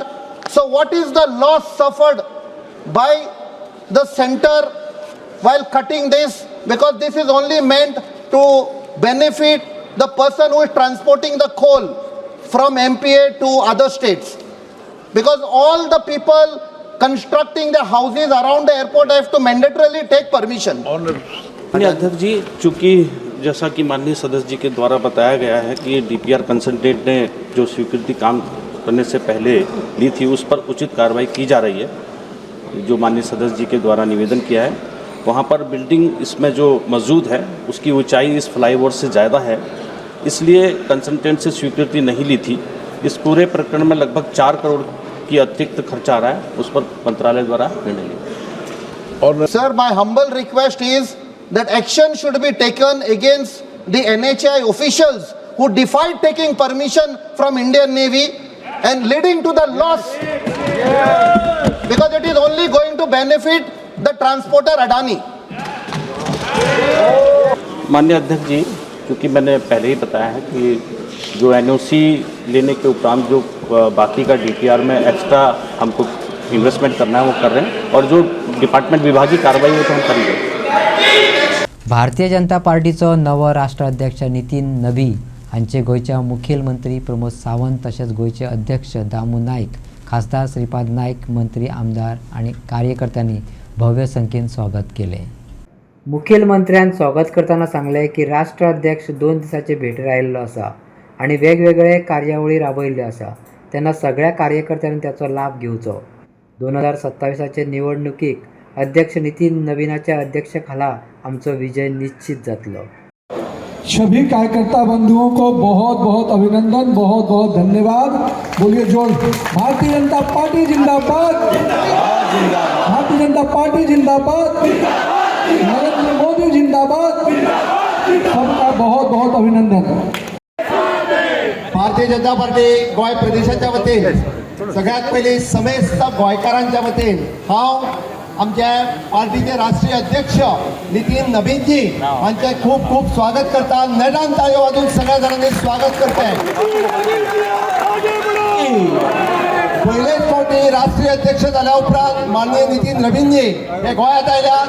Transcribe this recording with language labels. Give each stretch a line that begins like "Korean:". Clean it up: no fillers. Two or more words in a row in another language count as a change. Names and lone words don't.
English: So what is the loss suffered by the center while cutting this? Because this is only meant to benefit the person who is transporting the coal from MPA to other states. Because all the people constructing the houses around the airport have to mandatorily take permission.
Hindi: माननीय अध्यक्ष जी, चूँकि जैसा कि माननीय सदस्य जी के द्वारा बताया गया है कि DPR कंसल्टेंट ने जो स्वीकृति काम करने से पहले ली थी उस पर उचित कार्रवाई की जा रही है. जो माननीय सदस्य जी के द्वारा निवेदन किया है, वहाँ पर बिल्डिंग इसमें जो मौजूद है उसकी ऊंचाई इस फ्लाईओवर से ज़्यादा है, इसलिए कंसल्टेंट से स्वीकृति नहीं ली थी. इस पूरे प्रकरण में लगभग 4 करोड़ की अतिरिक्त खर्च आ रहा है, उस पर मंत्रालय द्वारा निर्णय लिया. और सर,
English: my humble request is that action should be taken against the NHI officials who defied taking permission from Indian Navy and leading to the loss, because it is only going to benefit the transporter Adani.
Hindi: माननीय अध्यक्ष जी, क्योंकि मैंने पहले ही बताया है कि जो NOC लेने के उपरांत जो बाकी का DPR में एक्स्ट्रा हमको इन्वेस्टमेंट करना है वो कर रहे हैं, और जो डिपार्टमेंट विभागीय कार्रवाई है तो हम करेंगे.
Konkani: भारतीय जनता पार्टीचो नवो राष्ट्राध्यक्ष नितीन नबी हांचे गोंयच्या मुखेलमंत्री प्रमोद सावंत तशेंच गोंयचे अध्यक्ष दामू नाईक, खासदार श्रीपाद नाईक, मंत्री, आमदार आणि कार्यकर्त्यांनी भव्य संख्येन स्वागत केले. मुखेलमंत्र्यान स्वागत करताना सांगले की राष्ट्राध्यक्ष 2 दिसाचे भेटेर आयिल्लो आसा आणि वेगवेगळे कार्यावळी राबयल्ल्यो आसा, तेन्ना सगळ्या कार्यकर्त्यांनी त्याचो लाभ घेवचो. 2027चे निवडणुकीक अध्यक्ष नितीन नवीनाच्या अध्यक्षतेखाला आमचो विजय निश्चित जातलो।
Hindi: सभी कार्यकर्ता बंधुओं को बहुत बहुत अभिनंदन, बहुत बहुत धन्यवाद। बोलिए जोर, भारतीय जनता पार्टी जिंदाबाद, भारतीय जनता पार्टी जिंदाबाद, नरेंद्र मोदी जिंदाबाद। सबका बहुत बहुत अभिनंदन।
Konkani: भारतीय जनता पार्टी गोय प्रदेशाच्या वतीन सगळ्यात पयलीं समेस्त गोंयकारांच्या वतीन हांव आमच्या पार्टीचे राष्ट्रीय अध्यक्ष नितीन नवीनजी हांचे खूब खूब स्वागत करता। नेटान ताळयो वाजून सगळ्या जाणांनी स्वागत करताय। पयलेच फावटी राष्ट्रीय अध्यक्ष जाल्या उपरांत माननीय नितीन नवीनजी हे गोंयांत आयल्यात।